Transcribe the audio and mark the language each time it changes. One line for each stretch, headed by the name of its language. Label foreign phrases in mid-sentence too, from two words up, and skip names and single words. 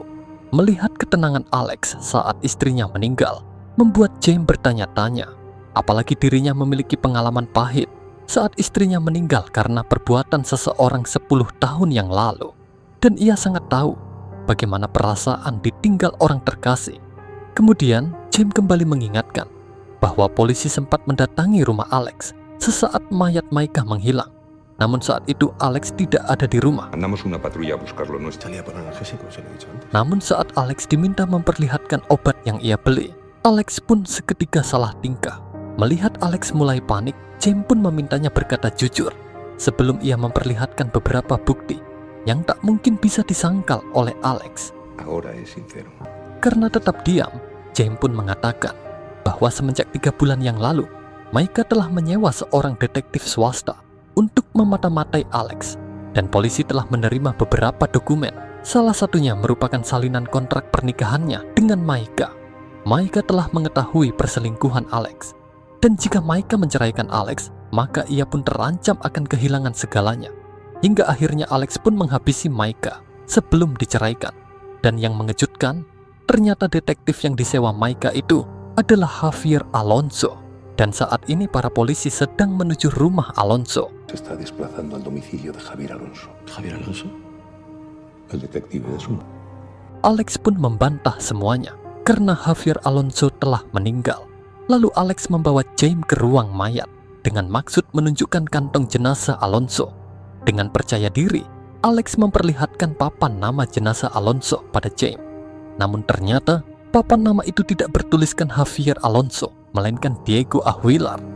Indonesian: Melihat ketenangan Alex saat istrinya meninggal, membuat James bertanya-tanya, apalagi dirinya memiliki pengalaman pahit saat istrinya meninggal karena perbuatan seseorang 10 tahun yang lalu. Dan ia sangat tahu bagaimana perasaan ditinggal orang terkasih. Kemudian, James kembali mengingatkan bahwa polisi sempat mendatangi rumah Alex sesaat mayat Maika menghilang. Namun saat itu Alex tidak ada di rumah.
Spanish: Mandamos una patrulla a buscarlo. No Salía por analgésico, se lo he dicho antes.
Indonesian: Namun saat Alex diminta memperlihatkan obat yang ia beli, Alex pun seketika salah tingkah. Melihat Alex mulai panik, James pun memintanya berkata jujur sebelum ia memperlihatkan beberapa bukti yang tak mungkin bisa disangkal oleh Alex.
Spanish: Ahora es sincero.
Indonesian: Karena tetap diam, James pun mengatakan bahwa semenjak 3 bulan yang lalu, Maika telah menyewa seorang detektif swasta untuk memata-matai Alex, dan polisi telah menerima beberapa dokumen. Salah satunya merupakan salinan kontrak pernikahannya dengan Maika. Maika telah mengetahui perselingkuhan Alex, dan jika Maika menceraikan Alex, maka ia pun terancam akan kehilangan segalanya. Hingga akhirnya Alex pun menghabisi Maika sebelum diceraikan. Dan yang mengejutkan, ternyata detektif yang disewa Maika itu adalah Javier Alonso. Dan saat ini para polisi sedang menuju rumah Alonso.
Spanish: Se está desplazando al domicilio de Javier Alonso. ¿Javier Alonso? El detective de Sumo.
Indonesian: Alex pun membantah semuanya karena Javier Alonso telah meninggal. Lalu Alex membawa James ke ruang mayat dengan maksud menunjukkan kantong jenazah Alonso. Dengan percaya diri, Alex memperlihatkan papan nama jenazah Alonso pada James. Namun ternyata papan nama itu tidak bertuliskan Javier Alonso, melainkan Diego Aguilar.